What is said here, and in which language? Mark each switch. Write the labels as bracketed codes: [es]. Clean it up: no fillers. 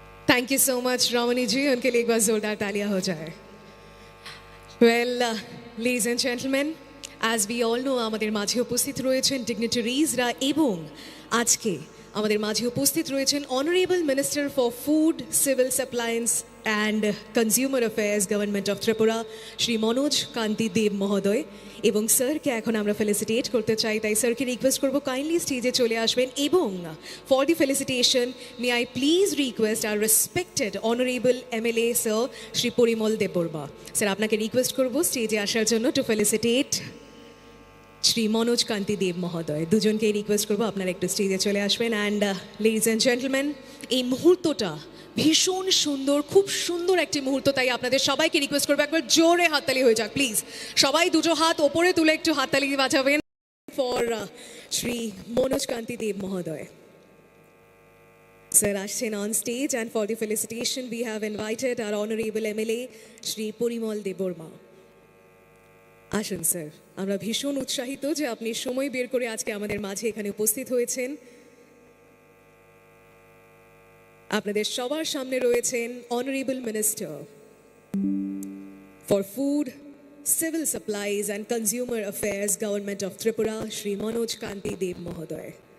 [hi] Thank you so much रमनी जी, उनके लिए एक बार जोरदार तालियां हो जाए। [en] Well, ladies and gentlemen, as we all know, [bn] আমাদের মাঝে উপস্থিত রয়েছেন ডিগনিটারিজরা এবং আজকে আমাদের মাঝে উপস্থিত রয়েছেন honourable minister for food civil সাপ্লায়েন্স and consumer affairs government of Tripura Shri Manoj Kanti দেব মহোদয় এবং স্যারকে এখন আমরা ফেলিসিটেট করতে চাই, তাই স্যারকে রিকোয়েস্ট করবো কাইন্ডলি স্টেজে চলে আসবেন এবং [en] for the felicitation may I please request our respected honourable MLA sir [bn] Shri Parimal Debbarma. Sir আপনাকে রিকোয়েস্ট করবো স্টেজে আসার জন্য [en] to felicitate [bn] শ্রী মনোজ কান্তি দেব মহোদয়। দুজনকেই রিকোয়েস্ট করবো আপনারা একটু স্টেজে চলে আসবেন। অ্যান্ড লেডিজ অ্যান্ড জেন্টলম্যান, এই মুহূর্তটা ভীষণ সুন্দর, খুব সুন্দর একটি মুহূর্ত, তাই আপনাদের সবাইকে রিকোয়েস্ট করবো একবার জোরে হাততালি হয়ে যাক প্লিজ। সবাই দুটো হাত ওপরে তুলে একটু হাততালি বাজাবেন ফর শ্রী মনোজ কান্তি দেব মহোদয়। [en] Sir [bn] আসছেন [en] on stage and for the felicitation we have invited our honorable MLA Shri Parimal Debbarma. [bn] আসুন স্যার, আমরা ভীষণ উৎসাহিত যে আপনি সময় বের করে আজকে আমাদের মাঝে এখানে উপস্থিত হয়েছেন। আপনাদের সবার সামনে রয়েছেন honourable minister for food civil supplies and consumer affairs government of Tripura Shri Manoj Kanti দেব মহোদয়।